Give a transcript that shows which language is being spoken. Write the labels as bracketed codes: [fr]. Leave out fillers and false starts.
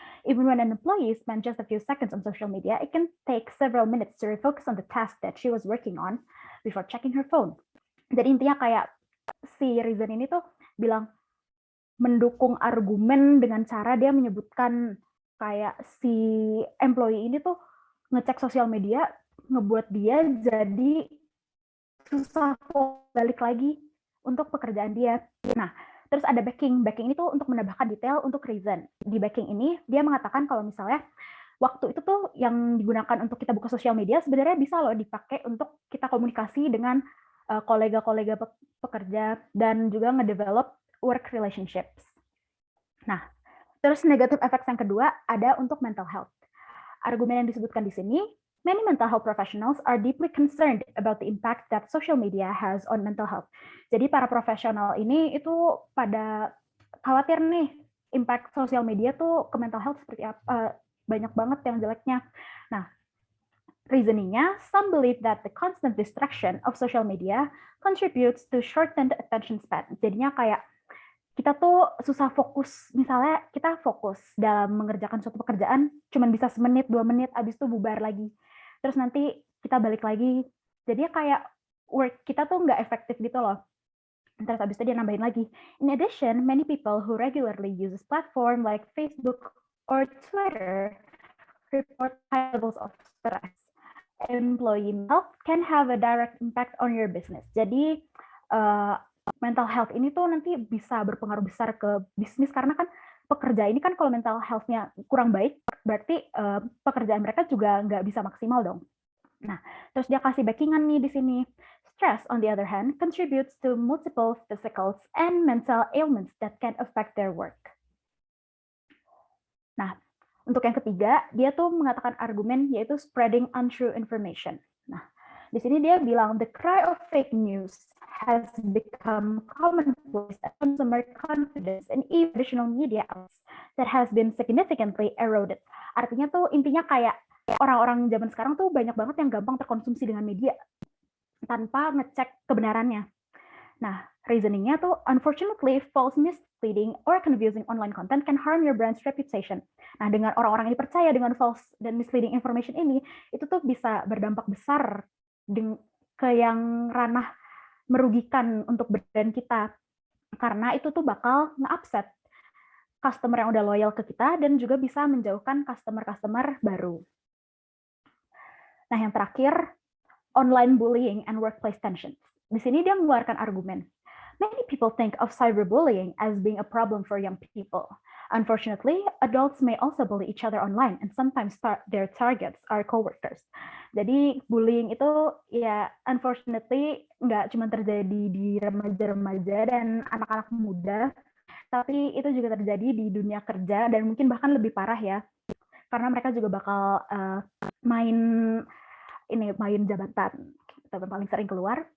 [en] Even when an employee spent just a few seconds on social media, it can take several minutes to refocus on the task that she was working on before checking her phone. [id] Jadi intinya kayak si reason ini tuh bilang mendukung argumen dengan cara dia menyebutkan kayak si employee ini tuh ngecek sosial media ngebuat dia jadi susah balik lagi untuk pekerjaan dia. Nah, terus ada backing. Backing itu untuk menambahkan detail untuk reason. Di backing ini dia mengatakan kalau misalnya waktu itu tuh yang digunakan untuk kita buka sosial media sebenarnya bisa loh dipakai untuk kita komunikasi dengan kolega-kolega pekerja dan juga ngedevelop [en] work relationships. [id] Nah, terus [en] negative effects [id] yang kedua ada untuk mental health. Argumen yang disebutkan di sini, [en] many mental health professionals are deeply concerned about the impact that social media has on mental health. [id] Jadi para profesional ini itu pada khawatir nih impact sosial media tuh ke mental health seperti apa, banyak banget yang jeleknya. Nah, reasoningnya, [en] some believe that the constant distraction of social media contributes to shortened attention span. [id] Jadinya kayak kita tuh susah fokus, misalnya kita fokus dalam mengerjakan suatu pekerjaan, cuman bisa semenit, 2 menit, abis itu bubar lagi. Terus nanti kita balik lagi. Jadi kayak work kita tuh nggak efektif gitu loh. Terus abis itu dia nambahin lagi. [en] In addition, many people who regularly use platform like Facebook or Twitter report high levels of stress. Employee health can have a direct impact on your business. [id] Jadi mental health ini tuh nanti bisa berpengaruh besar ke bisnis karena kan pekerja ini kan kalau mental health-nya kurang baik berarti pekerjaan mereka juga nggak bisa maksimal dong. Nah, terus dia kasih backingan nih di sini. [en] Stress, on the other hand, contributes to multiple physical and mental ailments that can affect their work. [id] Nah, untuk yang ketiga, dia tuh mengatakan argumen yaitu [en] spreading untrue information. [id] Nah, di sini dia bilang [en] the cry of fake news has become commonplace as consumer confidence in traditional media outlets that has been significantly eroded. [id] Artinya tuh intinya kayak orang-orang zaman sekarang tuh banyak banget yang gampang terkonsumsi dengan media tanpa ngecek kebenarannya. Nah, reasoningnya tuh [en] unfortunately false, misleading, or confusing online content can harm your brand's reputation. [id] Nah, dengan orang-orang ini percaya dengan false dan [en] misleading information [id] ini, itu tuh bisa berdampak besar ke yang ranah merugikan untuk brand kita. Karena itu tuh bakal nge-upset customer yang udah loyal ke kita dan juga bisa menjauhkan customer-customer baru. Nah, yang terakhir, [en] online bullying and workplace tensions. [id] Di sini dia mengeluarkan argumen. [en] Many people think of cyberbullying as being a problem for young people. Unfortunately, adults may also bully each other online and sometimes their targets are coworkers. [id] Jadi bullying itu ya unfortunately nggak cuma terjadi di remaja-remaja dan anak-anak muda, tapi itu juga terjadi di dunia kerja dan mungkin bahkan lebih parah ya, karena mereka juga bakal main jabatan paling sering keluar.